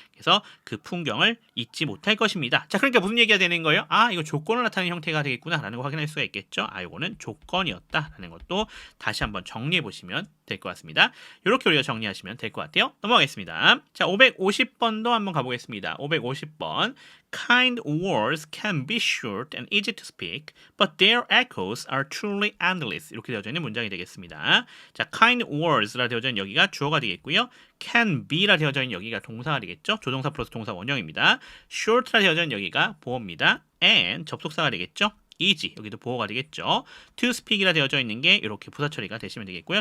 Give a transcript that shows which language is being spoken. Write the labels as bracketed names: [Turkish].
[Korean] 그래서 그 풍경을 잊지 못할 것입니다. 자, 그러니까 무슨 얘기가 되는 거예요? 아, 이거 조건을 나타내는 형태가 되겠구나 라는 거 확인할 수가 있겠죠. 아, 이거는 조건이었다라는 것도 다시 한번 정리해 보시면 될 것 같습니다. 이렇게 우리가 정리하시면 될 것 같아요. 넘어가겠습니다. 자, 550번도 한번 가보겠습니다. 550번. [English] Kind words can be short and easy to speak, but their echoes are truly endless. [Korean] 이렇게 되어져 있는 문장이 되겠습니다. 자, [English] kind words [Korean] 라 되어져 있는 여기가 주어가 되겠고요. [English] can be [Korean] 라 되어져 있는 여기가 동사가 되겠죠. 조동사 플러스 동사 원형입니다. short라 되어져 있는 여기가 보어입니다. and 접속사가 되겠죠. easy, 여기도 보어가 되겠죠. [English] to speak [Korean] 이라 되어져 있는 게 이렇게 부사 처리가 되시면 되겠고요.